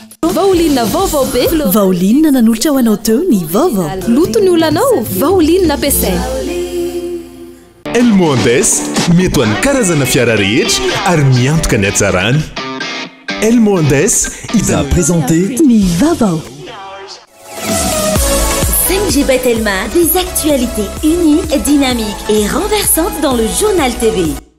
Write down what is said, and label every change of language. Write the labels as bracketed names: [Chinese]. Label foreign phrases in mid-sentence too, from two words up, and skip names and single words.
[Malagasy] vaolinina vaovao be vaolinina nanolotra ho anao teo ny vaovao loto ny olanao vaolinina ampiasaina Elmondes mety ho an'ny karazana fiara rehetra ary miantoka ny hatsarany Elmondes [French] il a présenté [Malagasy] ny vaovao [French] 5G Batelma, des actualités uniques, dynamiques et renversantes dans le journal TV.